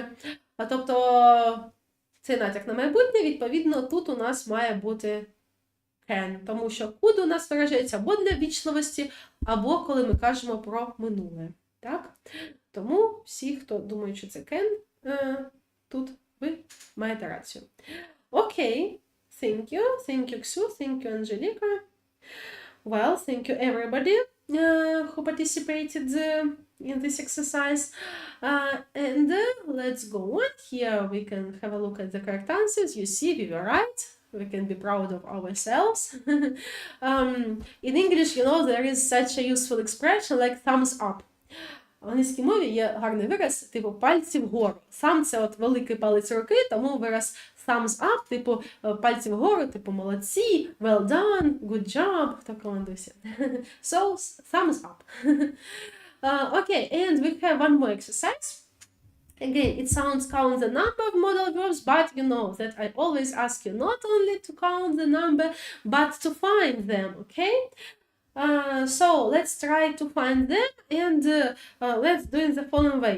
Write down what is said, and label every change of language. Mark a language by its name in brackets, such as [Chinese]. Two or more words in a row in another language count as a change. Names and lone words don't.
[Ukrainian] Тобто, це натяк на майбутнє, відповідно, тут у нас має бути can, тому що could у нас виражається або для вічливості, або коли ми кажемо про минуле. Так? Тому всі, хто думає, що це can, тут ви маєте рацію. Окей, [English] thank you. Thank you, Ксю. Thank you, Angelica. Well, thank you everybody who participated in this exercise. And let's go on. Here we can have a look at the correct answers. You see, we were right. We can be proud of ourselves. In English, you know, there is such a useful expression like thumbs up. [Ukrainian] В англійській мові є гарний вираз, типу пальці вгору. Сам це от великий палець руки, тому вираз [English] thumbs up, [Ukrainian] типу пальці вгору, типу молодці, [English] well done, good job, [Ukrainian] хто командується. [English] So, thumbs up. Okay, and we have one more exercise. Again, it sounds count the number of modal verbs, but you know that I always ask you not only to count the number, but to find them, okay? So let's try to find them, and let's do it the following way.